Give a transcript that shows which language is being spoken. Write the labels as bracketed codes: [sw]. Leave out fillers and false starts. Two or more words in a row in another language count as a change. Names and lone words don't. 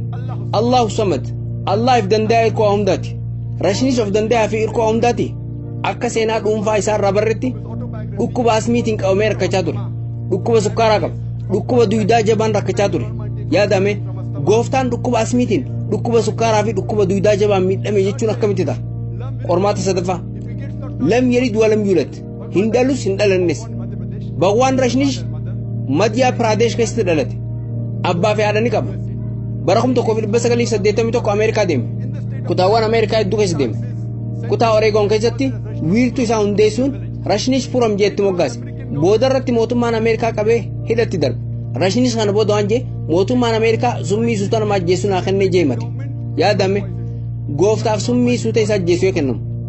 [ar] الله الصمد [om] Allah if danda'a irkoo hundaati Rashinish of danda'a fi irkoo hundaati akka seenaa dhuunfaa isaa irraa barretti dhukkuba asmiitiin qabamee rakkachaa ture dhukkuba sukkaaraa qaba dhukkuba duydaa jabaan rakkachaa ture yaadame gooftaan dhukkuba asmiitiin dhukkuba sukkaaraa fi dhukkuba duydaa jabaan miidhame jechuun akkamitti ta'a qormaata sadaffaa [ar] لم يلد ولم يولد [om] hin dhalus hin dhalannes Bhagwan Rashinish Madhya Pradesh keessatti dhalate abbaa fi haadha ni qaba bara 1981 Ameerikaa deeme kutaawwan Ameerikaa hedduu keessa deeme kutaa Oregon keessatti wiirtuu isaa hundeessuun Rashinish Puram jeetti moggaase booda irratti mootummaan Ameerikaa qabee hidhatti darbe Rashinish kana booda waan jee mootummaan Ameerikaa summii suuta nama ajjeessuun haa kennee jeemate yaadame gooftaaf summii suuta isaa ajjeessuu kennamu